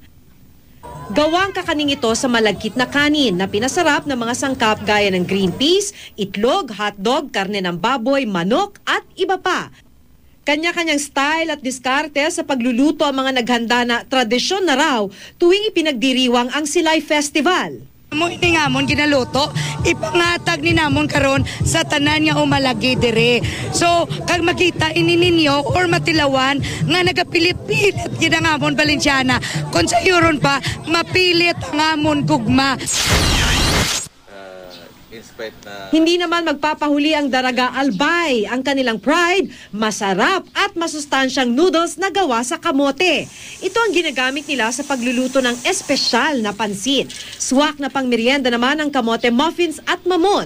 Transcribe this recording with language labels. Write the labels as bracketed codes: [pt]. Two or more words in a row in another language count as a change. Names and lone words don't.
[tl] Gawang kakaning ito sa malagkit na kanin na pinasarap ng mga sangkap gaya ng [en] green peas, [tl] itlog, hotdog, karne ng baboy, manok at iba pa. Kanya-kanyang style at diskarte sa pagluluto ang mga naghanda na tradisyon na raw tuwing ipinagdiriwang ang Silay Festival. [hil] Ini nga mon ginaluto, ipangatag ni namon karon sa tanan nga umalagi dire. So, kag makita ini ninyo or matilawan nga nagapilit-pilit gid ang amon Valenciana. Kung sa yuron pa mapilit ang amon gugma. [tl] Hindi naman magpapahuli ang Daraga Albay. Ang kanilang pride, masarap at masustansyang noodles na gawa sa kamote. Ito ang ginagamit nila sa pagluluto ng espesyal na pansit. Swak na pangmeryenda naman ang kamote muffins at mamon.